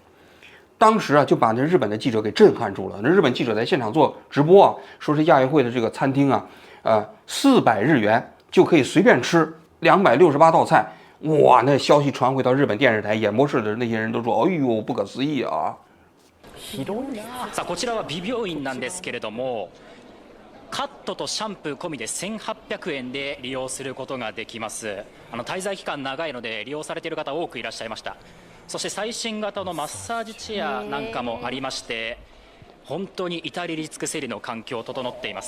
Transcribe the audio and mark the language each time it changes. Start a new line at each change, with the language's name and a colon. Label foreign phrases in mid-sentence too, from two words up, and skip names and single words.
Chinese: 当时啊，就把那日本的记者给震撼住了。那日本记者在现场做直播啊，说是亚运会的这个餐厅啊，400日元就可以随便吃268道菜。哇，那消息传回到日本电视台，演播室的那些人都说：“哎呦，不可思议啊！”
Japanese: さあこちらは美容院なんですけれども、カットとシャンプー込みで1800円で利用することができます。滞在期間長いので利用されている方多くいらっしゃいました。そして最新型のマッサージチェアなんかもありまして、 本当に至れり尽くせりの環境整っています。